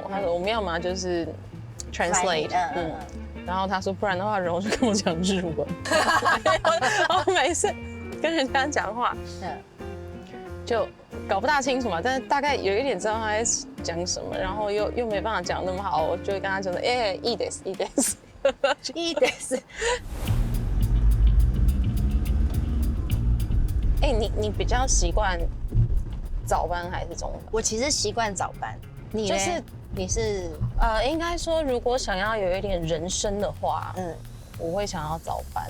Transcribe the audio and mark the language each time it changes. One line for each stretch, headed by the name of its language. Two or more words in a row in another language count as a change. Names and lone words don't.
Chinese: 他说我们要么就是 translate， 然后他说不然的话，然后就跟我讲日文。我每次跟人家讲话，就搞不大清楚嘛，但是大概有一点知道他在讲什么，然后又没办法讲那么好，我就会跟他讲说，
Japanese: いいです。いいです。
Chinese: 你比较习惯早班还是中班？我其实习惯早班。你就是你是应该说，如果想要有一点人生的话，我会想要早班，